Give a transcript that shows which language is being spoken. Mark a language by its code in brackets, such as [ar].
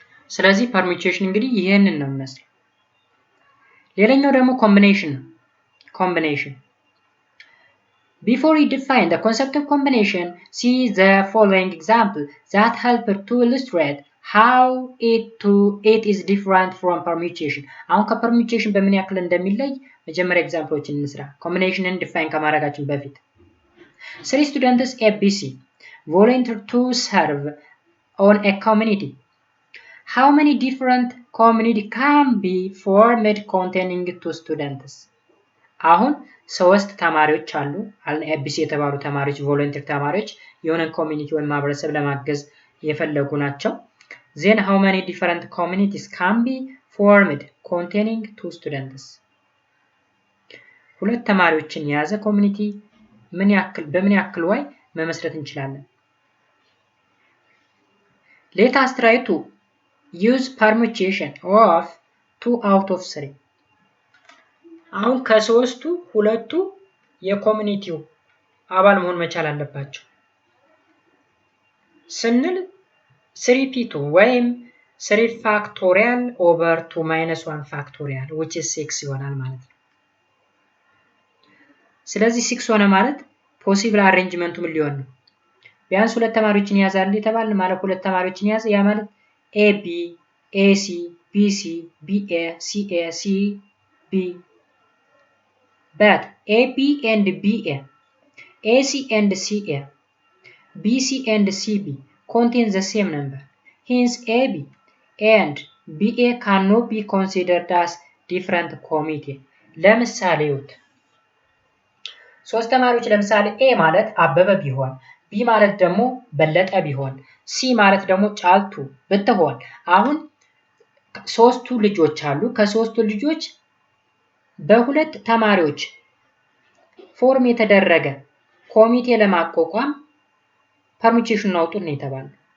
[am] ስለዚህ ፐርሙቴሽን እንግዲህ ይሄንን ነው የሚመስለው። ሌላኛው ደግሞ ኮምቢኔሽን ነው። ኮምቢኔሽን [en] Before we define the concept of combination, see the following example that help to illustrate how it is different from permutation. [am] አሁን ከፐርሙቴሽን በምን ያክል እንደሚለይ መጀመሪያ ኤግዛምፕሎችን እንስራ። ኮምቢኔሽንን ዲፋይን ከማድረጋችን በፊት [en] 3 students ABC volunteer to serve on a community. How many different community can be formed containing 2 students? [am] አሁን 3 ተማሪዎች አሉ ኤቢሲ የተባሉ ተማሪዎች ቮለንቲር ተማሪዎች የሆነ ኮሚኒቲ ወይም ማህበረሰብ ለማገዝ የፈለጉ ናቸው። [en] then how many different communities can be formed containing 2 students? [am] ሁለት ተማሪዎችን የያዘ ኮሚኒቲ በምን ያክል way መመስረት እንችላለን? [en] let us try to use permutation of 2 out of 3. [am] አሁን ከሶስቱ ሁለቱ የኮሚኒቲው አባል መሆን መቻል አለባቸው ስንል 3p2 ወይም [en] 3 factorial over 2 minus 1 factorial which is 6 [am] ይሆናል ማለት ነው። ስለዚህ 6 ሆነ ማለት ፖሲብል አሬንጅመንቱ ምን ሊሆን ነው? ቢያንስ ሁለት ተማሪዎችን ያዛል የተባለ ማለት ሁለት ተማሪዎችን ያዘ ያ ማለት [en] AB AC BC BA CA CB but AB and BA, AC and CA, BC and CB contain the same number. Hence AB and BA cannot be considered as different committee. [am] ለምሳሌ ይሁት ሶስት ተማሪዎች ለምሳሌ A ማለት አበበ ቢሆን B ማለት ደግሞ በለጠ ቢሆን C ማለት ደግሞ ጫልቱ ብትሆን አሁን ሶስቱ ልጆች አሉ። ከሶስቱ ልጆች በሁለት ተማሪዎች ፎርም የተደረገ ኮሚቴ ለማቋቋም ፐርሙቴሽን አውጡ ነው የተባለው።